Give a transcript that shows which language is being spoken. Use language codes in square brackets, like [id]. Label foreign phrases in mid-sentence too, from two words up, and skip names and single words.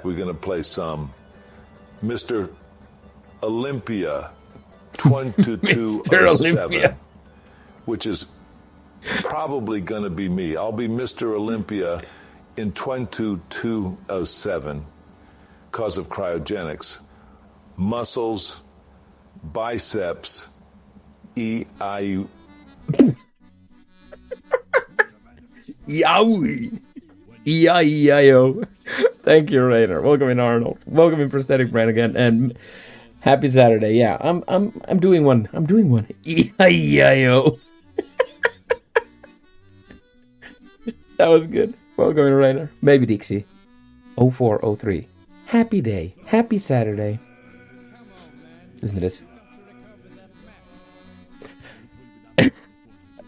[en] We're going to play some Mr. Olympia 2207, which is probably going to be me. I'll be Mr. Olympia in 2207. Because of cryogenics, muscles, biceps, E-I-U. Yowie! E-I-E-I-O. Thank you, Rainer. Welcome in, Arnold. Welcome in, Prosthetic Brain again, and happy Saturday. Yeah, I'm doing one. E-I-E-I-O. That was good. Welcome in, Rainer. Maybe Dixie. 0403. Happy day. Happy Saturday. Listen to this.